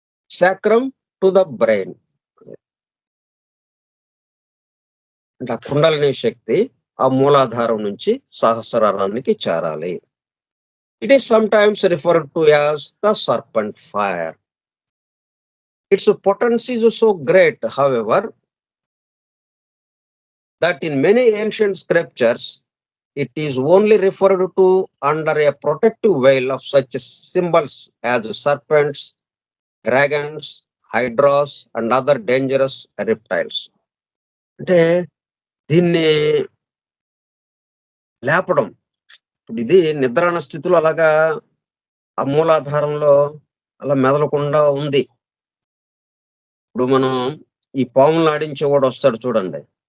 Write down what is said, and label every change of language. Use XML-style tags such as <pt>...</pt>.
<en>Sacrum to the brain.</en> <te>అంటే ఆ కుండలిని శక్తి ఆ మూలాధారం నుంచి సహస్రారానికి చేరాలి.</te> <en>It is sometimes referred to as the serpent fire. Its potency is so great, however, that in many ancient scriptures, it is only referred to under a protective veil of such symbols as serpents, dragons, hydras, and other dangerous reptiles.</en> <te>అంటే దీన్ని లేపడం. ఇప్పుడు ఇది నిద్రాణ స్థితిలో అలాగా ఆ మూలాధారంలో అలా మెదలకుండా ఉంది. ఇప్పుడు మనం ఈ పాములను ఆడించేవాడు వస్తాడు చూడండి.</te>